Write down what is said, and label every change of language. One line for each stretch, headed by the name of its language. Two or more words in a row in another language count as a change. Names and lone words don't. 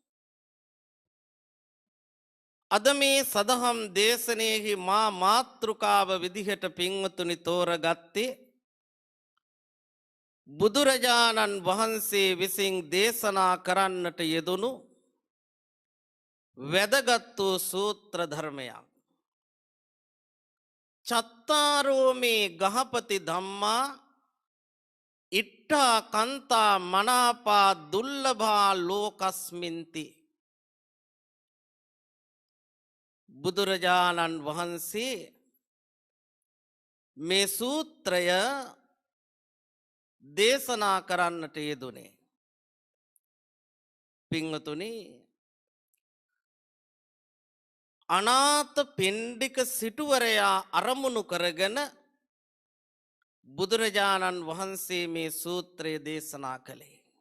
Sinhala: අද මේ සදහම් දේශනයෙහි මා මාතෘකාව විදිහට පින්වතුනි තෝරගත්තේ බුදුරජාණන් වහන්සේ විසින් දේශනා කරන්නට යෙදුණු වැදගත් වූ සූත්‍ර ධර්මයක්.
Pali: චත්තාරෝ මේ ගහපති ධම්මා ඉට්ඨා කන්තා මනාපා දුල්ලභා ලෝකස්මින්ති.
Sinhala: බුදුරජාණන් වහන්සේ මේ සූත්‍රය දේශනා කරන්නට යෙදුනේ. පින්වතුනි, අනාථ පිණ්ඩික සිටුවරයා අරමුණු කරගෙන බුදුරජාණන් වහන්සේ මේ සූත්‍රය දේශනා කළේ.